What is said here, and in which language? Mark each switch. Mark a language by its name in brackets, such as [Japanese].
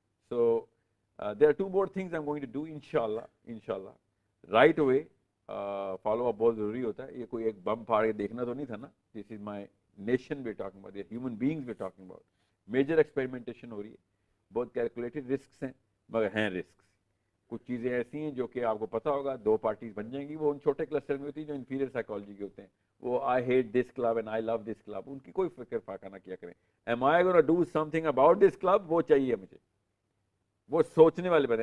[English] So there are two more things I'm going to do inshallah right away. [Urdu] Follow up بہت ضروری ہوتا ہے. یہ کوئی ایک بم پھاڑ کے دیکھنا تو نہیں تھا نا. [English] This is my nation we're talking about, the human beings we're talking about. [Urdu] Major experimentation ہو رہی ہے, بہت [English] calculated risks [Urdu] ہیں مگر ہیں risks. کچھ چیزیں ایسی ہیں جو کہ آپ کو پتہ ہوگا 2 پارٹیز بن جائیں گی, وہ ان چھوٹے کلسٹر میں ہوتی ہیں جو انفیریئر سائیکالوجی کے ہوتے ہیں. [English] وہ I hate this club and I love this club, [Urdu] ان کی کوئی فکر فاقہ نہ کیا کریں. [English] am I gonna do something about this club, [Urdu] وہ چاہیے مجھے, وہ سوچنے والے بنے.